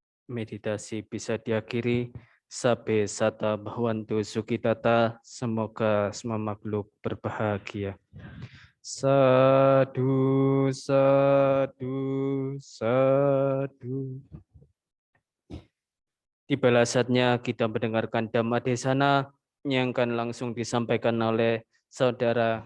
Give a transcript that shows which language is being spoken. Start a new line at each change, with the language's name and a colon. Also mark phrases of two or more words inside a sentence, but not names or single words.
Indonesian: meditasi bisa diakhiri.
Pali: Sabe sata bhavantu sukhitata,
Indonesian: semoga semua makhluk berbahagia.
Pali: Sadu, sadu, sadu.
Indonesian: Tibalah saatnya kita mendengarkan
Pali: Dhamma Desana
Indonesian: yang akan langsung disampaikan oleh Saudara